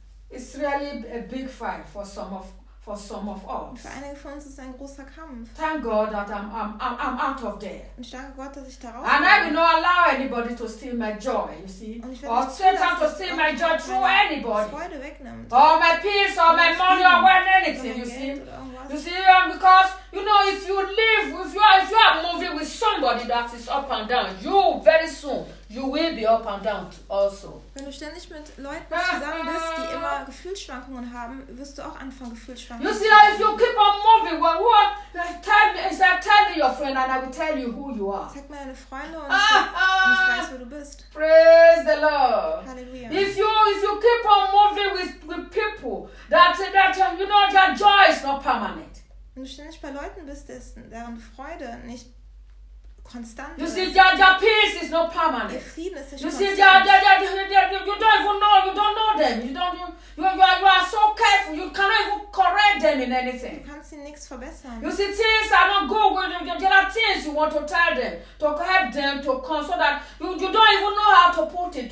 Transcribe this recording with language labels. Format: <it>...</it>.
<en>It's really a big fight for some of us.</en> <de>Für einige von uns ist es ein großer Kampf.</de> <en>Thank God that I'm out of there.</en> <de>Und ich danke Gott, dass ich da raus bin.</de> <en>And I will not allow anybody to steal my joy, you see. Or Satan to steal my joy through anybody.</en> <de>Freude wegnimmt.</de> <en>Or my peace, or my money, or when anything, you see. You see, because, you know, if you live, if you are moving somebody that is up and down, you very soon you will be up and down also.</en> <de>Wenn du ständig mit Leuten zusammen bist, die immer Gefühlsschwankungen haben, wirst du auch anfangen Gefühlsschwankungen.</de> <en>You see that if you keep on moving, what? Tell me your friend and I will tell you who you are.</en> <de>Sag mir deine Freunde und ich weiß, wer du bist.</de> <en>Praise the Lord. Hallelujah. If you keep on moving with people, that you know that joy is not permanent.</en> <de>Wenn du ständig bei Leuten bist, deren Freude nicht konstant ist.</de> <en>You see, their peace is not permanent.</en> <de>Ihr Frieden ist nicht konstant.</de> <en>You see, you don't even know, you don't know them. You are so careful, you cannot even correct them in anything.</en> <de>Du kannst ihnen nichts verbessern.</de> <en>You see, things are not good. There are things you want to tell them, to help them, to come, so that you don't even know how to put it.</en>